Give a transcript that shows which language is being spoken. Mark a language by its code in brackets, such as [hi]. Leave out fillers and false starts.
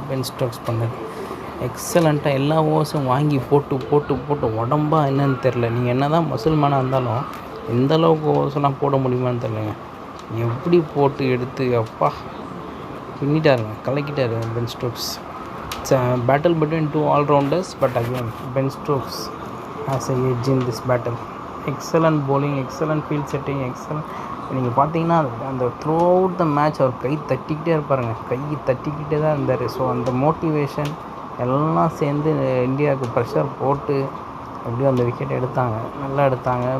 [ta] Ben Stokes பண்ணது எக்ஸலண்ட்டாக எல்லா ஓவர்ஸும் வாங்கி போட்டு உடம்பா என்னன்னு தெரில. நீங்கள் என்ன தான் முசல்மானாக இருந்தாலும் எந்தளவுக்கு ஓவர்ஸ்லாம் போட முடியுமான்னு தெரிலங்க. எப்படி போட்டு எடுத்து அப்பா பின்னிட்டாருங்க, கலக்கிட்டார் Ben Stokes. [en] It's a battle between two all-rounders, but again Ben Stokes has a edge in this battle. Excellent bowling, excellent field setting, excellent. [ta] நீங்கள் பார்த்தீங்கன்னா அந்த த்ரூ அவுட் த மேட்ச் அவர் கை தட்டிக்கிட்டே இருப்பாருங்க, கை தட்டிக்கிட்டே தான் இருந்தார். ஸோ அந்த மோட்டிவேஷன் எல்லாம் சேர்ந்து இந்தியாவுக்கு ப்ரெஷர் போட்டு எப்படியோ அந்த விக்கெட் எடுத்தாங்க, நல்லா எடுத்தாங்க.